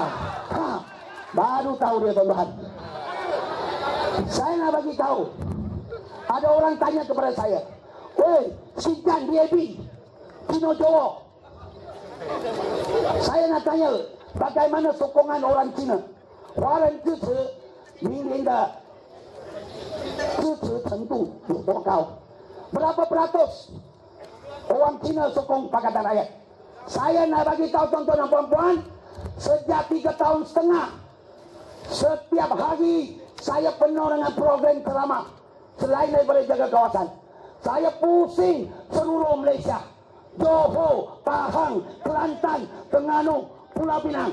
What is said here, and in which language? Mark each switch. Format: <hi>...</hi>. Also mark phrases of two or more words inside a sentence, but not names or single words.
<ms>Baru tahu dia tuan-tuan. Saya nak bagi tahu. Ada orang tanya kepada saya, "Woi, Sincan DAB, Cino Jawa." Saya nak tanya, bagaimana sokongan orang Cina? Orang Cina</ms> <zh>明年的支持程度有多高？</zh> <ms>Berapa peratus orang Cina sokong Pakatan Rakyat? Saya nak bagi tahu tuan-tuan dan puan-puan, sejak 3 tahun setengah, setiap hari saya penuh dengan program ceramah. Selain daripada jaga kawasan, saya pusing seluruh Malaysia, Johor, Pahang, Kelantan, Terengganu, Pulau Pinang.</ms>